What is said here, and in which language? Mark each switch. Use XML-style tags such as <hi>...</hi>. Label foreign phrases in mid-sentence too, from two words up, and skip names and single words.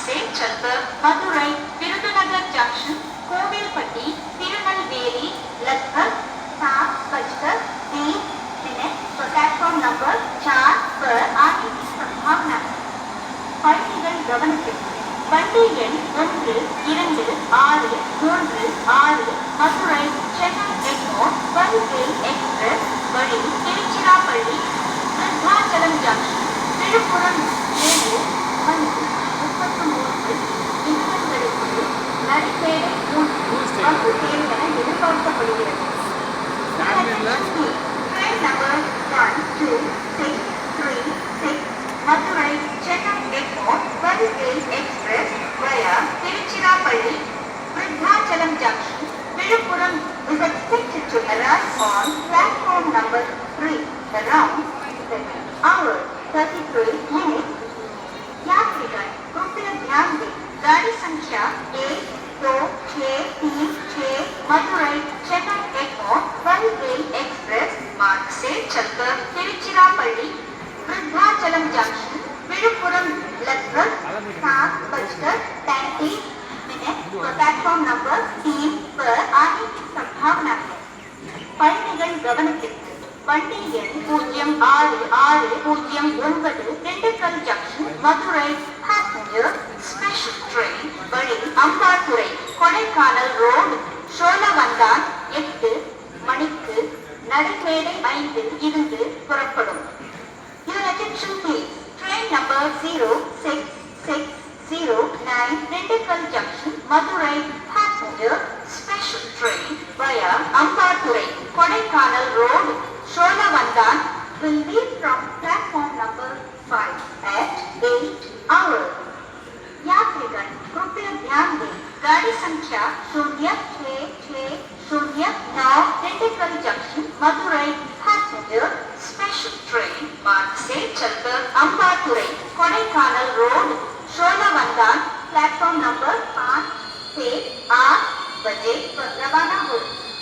<hi>चलकर मदुरै विरुधुनगर जंक्शन कोविलपट्टी तिरुनेलवेली लगभग 7:20 पर</hi> <en>platform number</en> <hi>4 पर आने की संभावना है।</hi> <ta>பயணிகள் கவனத்திற்கு வண்டி எண் 1, 2, 6, 3, 6 மதுரை சென்னை எக்மோர் வருகை எக்ஸ்பிரஸ் வழி திருச்சிராப்பள்ளி விருத்தாச்சலம் ஜங்ஷன் விழுப்புரம் 7 மணி 33 நிமிடங்களுக்குள் நடைபேடை 3 வந்து சேரும் என எதிர்பார்க்கப்படுகிறது.</ta> <en>Train number 1, 2, 6, 3, 6 Madurai Chennai Airport Varugei Express via Tiruchirappalli Viruddhachalam Junction Viluppuram is expected to arrive on platform number 3 around 7 hours 33 minutes.</en> <hi>यात्रीगण कृपया ध्यान दें गाड़ी संख्या 1, 2, 6, 3, 6 मदुरै चेन्नई एयरपोर्ट वरुगै एक्सप्रेस मार्ग से चलकर तिरुचिरापल्ली विरुद्धाचलम जंक्शन विழுப்புரம் लगभग 7:35</hi> <en>platform number</en> <hi>3 पर आने की संभावना है.</hi> <ta>பயணிகள் கவனத்திற்கு வண்டி எண் 066009 திண்டுக்கல் ஜங்ஷன் மதுரை</ta> <en>passenger special train</en> <ta>வழி அம்பாத்துறை கொடைக்கானல் ரோடு சோழவந்தான் 8 மணிக்கு நடைமேடை 5 இருந்து புறப்படும்.</ta> <en>Your attention please. Train number 06609 Dindigul Junction, Madurai passenger special train via Ambathurai, Kodaikanal Road, Sholavandhan will leave from platform number 5 at 8 hours.</en> <hi>यात्रीगण कृपया ध्यान दें गाड़ी संख्या 0660 दिंडीगल जंक्शन मदुरै</hi> <en>passenger special train</en> <hi>मार्ग से चलकर अम्बातुरै कोडाईकनाल रोड शोलावंदान</hi> <en>platform number</en> <hi>5 से 8 बजे पर रवाना होगी.</hi>